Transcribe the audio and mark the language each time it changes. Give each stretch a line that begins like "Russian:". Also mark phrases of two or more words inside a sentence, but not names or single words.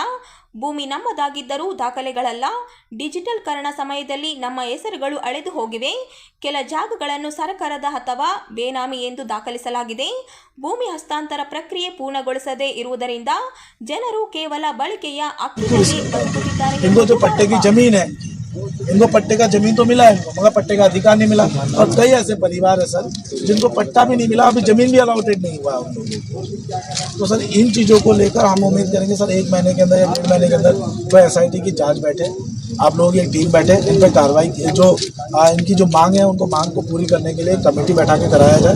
Kannada: ಭೂಮಿ ನಮ್ಮದಾಗಿದ್ದರೂ ದಾಖಲೆಗಳಲ್ಲ. ಡಿಜಿಟಲ್ಕರಣ ಸಮಯದಲ್ಲಿ ನಮ್ಮ ಹೆಸರುಗಳು ಅಳೆದು ಹೋಗಿವೆ. ಕೆಲ ಜಾಗಗಳನ್ನು ಸರ್ಕಾರದ ಅಥವಾ ಬೇನಾಮಿ ಎಂದು ದಾಖಲಿಸಲಾಗಿದೆ. ಭೂಮಿ ಹಸ್ತಾಂತರ ಪ್ರಕ್ರಿಯೆ ಪೂರ್ಣಗೊಳಿಸದೇ ಇರುವುದರಿಂದ ಜನರು ಕೇವಲ ಬಳಕೆಯ ಹಕ್ಕಿನಲ್ಲಿ ಬದುಕುತ್ತಿದ್ದಾರೆ.
Hindi: इनको जो पट्टे की जमीन है इनको पट्टे का जमीन तो मिला है इनको, मगर पट्टे का अधिकार नहीं मिला। और कई ऐसे परिवार है सर जिनको पट्टा भी नहीं मिला, अभी जमीन भी अलॉटेड नहीं हुआ उन लोगों को। तो सर इन चीज़ों को लेकर हम उम्मीद करेंगे सर 1 महीने के अंदर या 1.5 महीने के अंदर तो SIT की जांच बैठे, आप लोगों की एक टीम बैठे, इन पर कार्रवाई जो इनकी जो मांग है उनको मांग को पूरी करने के लिए कमेटी बैठा के कराया जाए।